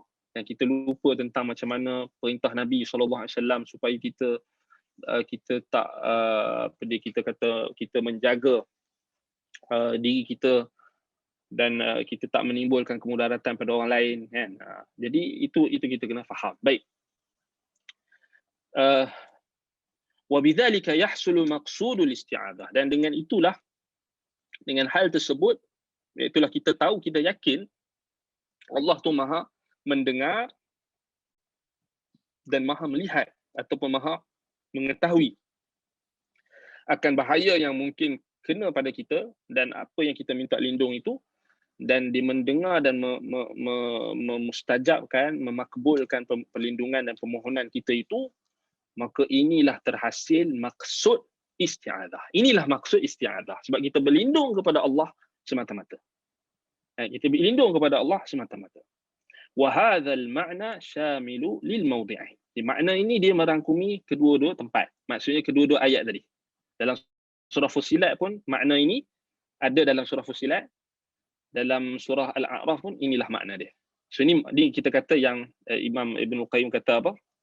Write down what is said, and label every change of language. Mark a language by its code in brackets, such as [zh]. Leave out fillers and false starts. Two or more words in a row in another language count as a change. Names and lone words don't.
[ms] Dan kita lupa tentang macam mana perintah Nabi SAW supaya kita tak kita kata kita menjaga diri kita dan kita tak menimbulkan kemudaratan pada orang lain kan. Jadi itu kita kena faham. Baik. [ar] وبذلك يحصل مقصود الاستعاذة, [ms] dan dengan itulah, dengan hal tersebut, itulah kita tahu, kita yakin Allah tu Maha mendengar dan Maha melihat ataupun Maha mengetahui akan bahaya yang mungkin kena pada kita dan apa yang kita minta lindung itu, dan dia mendengar dan memustajabkan, memakbulkan perlindungan dan permohonan kita itu, maka inilah terhasil maksud isti'adzah. Inilah maksud isti'adzah. Sebab kita berlindung kepada Allah semata-mata. Kita berlindung kepada Allah semata-mata. [ar] وهذا المعنى شامل للموضعين. [ms] Makna ini dia merangkumi kedua-dua tempat. Maksudnya kedua-dua ayat tadi. Dalam surah Fussilat pun makna ini ada dalam surah Fussilat. Dalam surah Al-A'raf pun inilah makna dia. So ini kita kata yang Imam Ibn Qayyim kata apa?